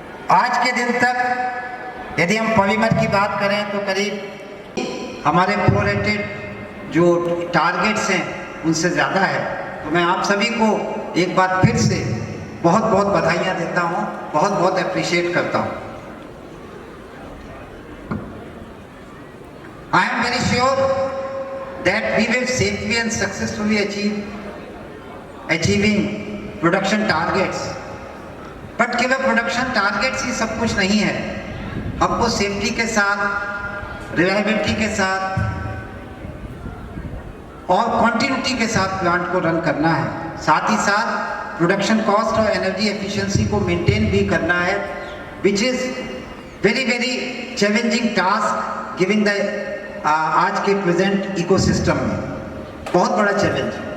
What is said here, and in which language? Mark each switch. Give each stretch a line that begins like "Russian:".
Hindi: आज के दिन तक यदि हम पॉलीमर की बात करें तो करीब हमारे प्रोरेटेड जो टारगेट्स हैं उनसे ज़्यादा है। तो मैं आप सभी को एक बार फिर से बहुत बहुत बधाइयाँ देता हूँ, बहुत बहुत अप्रिशिएट करता हूँ।
English: I am very sure that we will safely and successfully achieving production targets.
Hindi: But केवल प्रोडक्शन टारगेट्स ही सब कुछ नहीं है। हमको सेफ्टी के साथ, रिलायबिलिटी के साथ और कॉन्टिन्यूटी के साथ प्लांट को रन करना है। साथ ही साथ प्रोडक्शन कॉस्ट और एनर्जी एफिशिएंसी को मेंटेन भी करना है,
English: which is very very challenging task giving the
Hindi: आज के प्रेजेंट इकोसिस्टम में बहुत बड़ा चैलेंज।